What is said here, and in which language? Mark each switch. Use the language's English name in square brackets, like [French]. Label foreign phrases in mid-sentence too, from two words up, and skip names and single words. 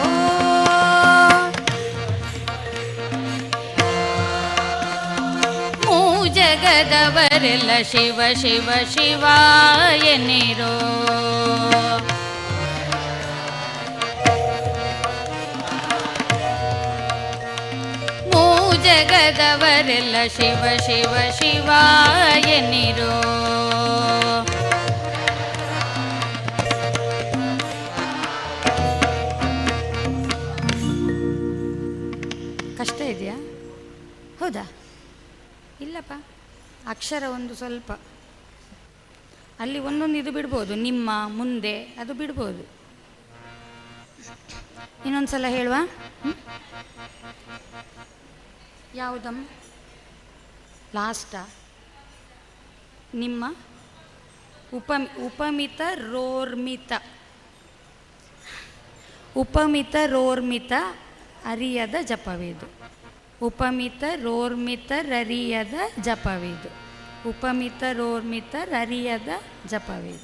[Kannada] ಜಗದವರೆಲ್ಲ ಶಿವ ಶಿವ ಶಿವ ಎನ್ನಿರೋ ಜಗದವರೆಲ್ಲ ಶಿವ ಶಿವ ಶಿವ ಎನ್ನಿರೋ ಕಷ್ಟ ಇದೆಯಾ? ಹೌದಾ? ಇಲ್ಲಪ್ಪ, ಅಕ್ಷರ ಒಂದು ಸ್ವಲ್ಪ ಅಲ್ಲಿ ಒಂದೊಂದು ಇದು ಬಿಡ್ಬೋದು, ನಿಮ್ಮ ಮುಂದೆ ಅದು ಬಿಡ್ಬೋದು. ಇನ್ನೊಂದು ಸಲ ಹೇಳುವ. ಯಾವುದಮ್ಮ? ಲಾಸ್ಟಾ? ನಿಮ್ಮ ಉಪಮಿತ ರೋರ್ಮಿತ, ಉಪಮಿತ ರೋರ್ಮಿತ ಅರಿಯದ ಜಪವಿದು. ಉಪಮಿತ ರೋರ್ಮಿತ ರರಿಯದ ಜಪವಿದು. ಉಪಮಿತ ರೋರ್ಮಿತ ರರಿಯದ ಜಪವಿದು.